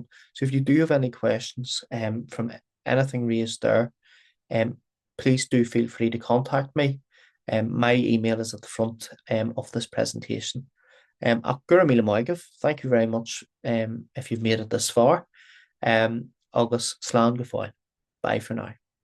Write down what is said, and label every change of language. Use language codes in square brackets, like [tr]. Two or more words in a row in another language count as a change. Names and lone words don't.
[en] So if you do have any questions from anything raised there, please do feel free to contact me. My email is at the front of this presentation. Thank you very much if you've made it this far. [ga] Agus slán go fáil. [en] Bye for now.